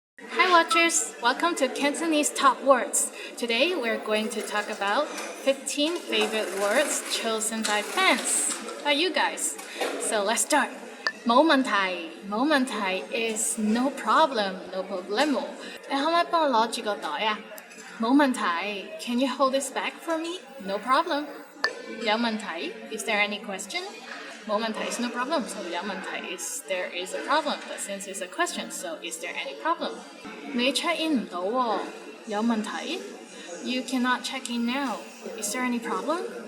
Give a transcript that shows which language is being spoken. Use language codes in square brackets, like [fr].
[en] Hi watchers! Welcome to Cantonese Top Words. Today we're going to talk about 15 favorite words chosen by fans, by you guys. So let's start. 冇問題 is no problem, no problemo. [yue] 你可唔可以幫我攞住個袋啊？ [en] 冇問題 Can you hold this bag for me? No problem. 有問題 Is there any question? 冇問題 is no problem, so 有問題 is there is a problem. But since it's a question, so is there any problem? [yue] 你 check in 唔到喎，有問題 [en] You cannot check in now. Is there any problem?